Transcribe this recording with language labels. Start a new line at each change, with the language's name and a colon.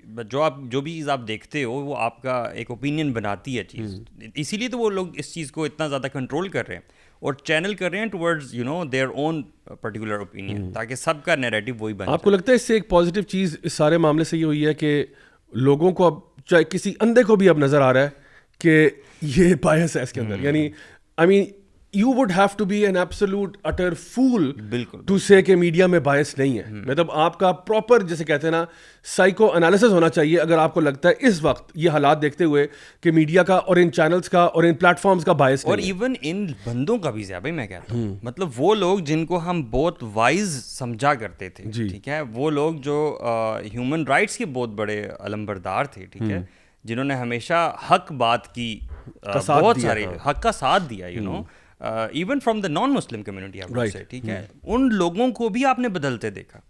Hindi: जो भी चीज़ आप देखते हो वो आपका एक ओपिनियन बनाती है चीज़, इसीलिए तो वो लोग इस चीज़ को इतना ज़्यादा कंट्रोल कर रहे हैं और चैनल कर रहे हैं towards their own particular opinion, ताकि सबका नैरेटिव वही बने। आपको लगता है इससे एक पॉजिटिव चीज़ इस सारे मामले से ये हुई है कि लोगों को अब, चाहे किसी अंधे को भी अब नज़र आ रहा है कि ये बायस है इसके अंदर।
English: यानी I mean you would have to be an absolute utter fool to say
Hindi: कि मीडिया में बायस नहीं है। मतलब आपका प्रॉपर, जैसे कहते हैं ना, साइको एनालिसिस होना चाहिए अगर आपको लगता है इस वक्त ये हालात देखते हुए कि मीडिया का और इन चैनल्स का और इन प्लेटफॉर्म्स का बायस और इवन इन बंदों का भी भाई मैं कहता हूँ, मतलब वो लोग जिनको हम बहुत वाइज समझा करते थे, ठीक है, वो लोग जो ह्यूमन राइट्स के बहुत बड़े अलंबरदार थे, ठीक है, जिन्होंने हमेशा हक बात की, बहुत सारे हक का साथ दिया, even from the non Muslim community, ठीक है, उन लोगों को भी आपने बदलते देखा।